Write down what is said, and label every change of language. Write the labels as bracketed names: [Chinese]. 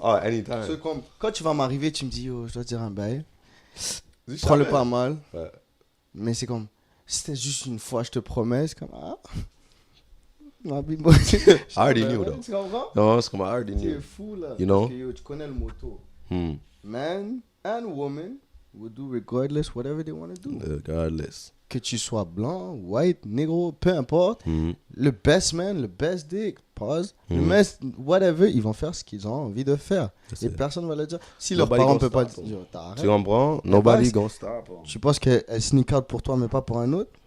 [English] Oh, anytime. [French] C'est comme, quand tu vas m'arriver, tu me dis, yo, je dois te dire un bail. Prends-le pas mal. Ouais. Mais c'est comme, c'était juste une fois, je te promets. C'est comme, ma vie, moi. [English] I already knew, though. [French] Tu comprends? Non, c'est comme I already knew. Tu es fou, là. [English] You know? [French] Parce que, yo, tu connais le motto. [English] Man and woman will do regardless whatever they want to do. Regardless. [French] Que tu sois blanc, white, négro, peu importe. Le best man, le best dick, pause. Le best whatever, ils vont faire ce qu'ils ont envie de faire. Et personne va le dire. Si leurs parents ne peuvent pas dire, [English] tu comprends? Nobody gonna stop. [French] Tu penses qu'elle sneak out pour toi, mais pas pour un autre?